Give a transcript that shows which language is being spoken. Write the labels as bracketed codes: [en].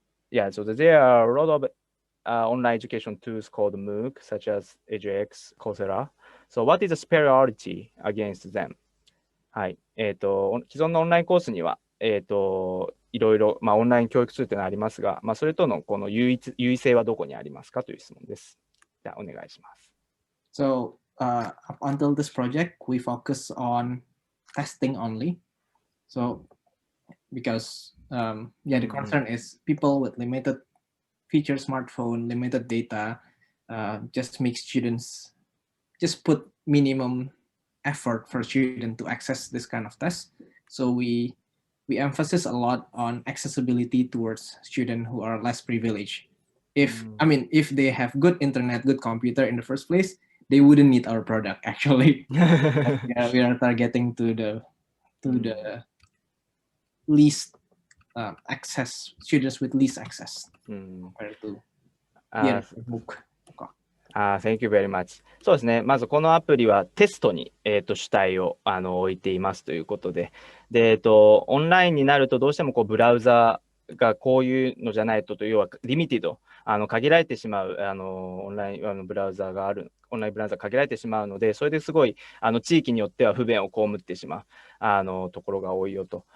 [en] Yeah, so there are a lot of online education tools called MOOC, such as edX, Coursera. So what is the superiority against them? [ja] はい。既存のオンラインコースには、いろいろ、まあ、オンライン教育ツールというのはありますが、まあ、それとのこの優位性はどこにありますかという質問です。じゃあ、お願いします。 [en] So up until this project, we focus on testing only. So because yeah, the concern is people with limited feature smartphone, limited data, just make students just put minimum effort for students to access this kind of test. So we emphasize a lot on accessibility towards students who are less privileged. If I mean, if they have good internet, good computer in the first place, they wouldn't need our product actually. Yeah, we are targeting to the least access students with least access compared to book. Thank you very much. [ja] そうですね。まずこのアプリはテストに、主体を置いていますということで、で、オンラインになるとどうしてもこうブラウザがこういうのじゃないと、要はリミティド、限られてしまうオンラインブラウザがある、オンラインブラウザ限られてしまうので、それですごい地域によっては不便を被ってしまうところが多いよと。